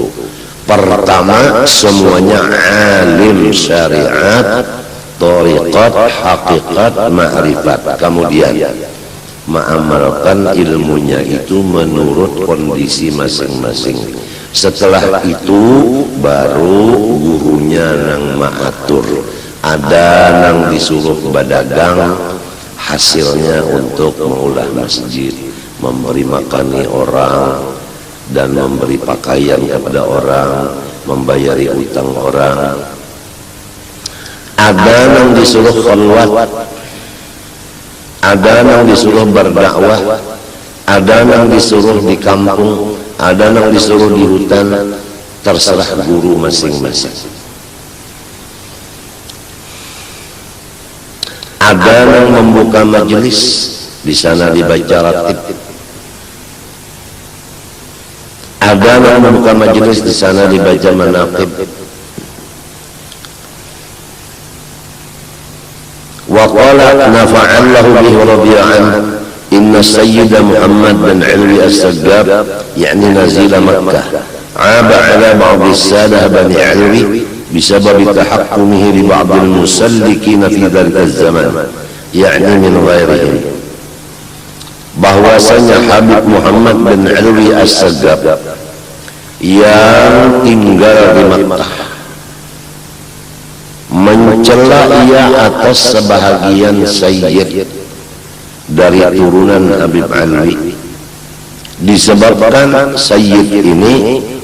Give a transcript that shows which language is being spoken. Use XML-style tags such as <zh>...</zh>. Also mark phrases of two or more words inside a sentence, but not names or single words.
<id>Pertama, semuanya alim syariat, thariqat, hakikat, ma'rifat. Kemudian mengamalkan ilmunya itu menurut kondisi masing-masing. Setelah itu baru gurunya nang maatur. Ada nang disuruh badagang, hasilnya untuk mengolah masjid, memberi makani orang, dan memberi pakaian kepada orang, membayari utang orang. Ada yang disuruh khalwat, ada yang disuruh berdakwah, ada yang disuruh di kampung, ada yang disuruh di hutan, terserah guru masing-masing. Ada yang membuka majelis, di sana dibaca ratib. Ada yang membuka majelis, di sana dibaca manaqib.</id> <ar>وقال نفع الله به رضي الله إن السيد محمد بن علوي السقاف يعني نزيل مكة أبى على بعض السادة بني علوي بسبب تحكمه لبعض المسلكين في ذلك الزمان يعني من غيرهم.</ar> <id>Bahwasanya Habib Muhammad bin Alwi as-Saggab yang tinggal di Makkah mencela ia atas sebahagian sayyid dari turunan Habib Alwi disebabkan Sayyid ini</id>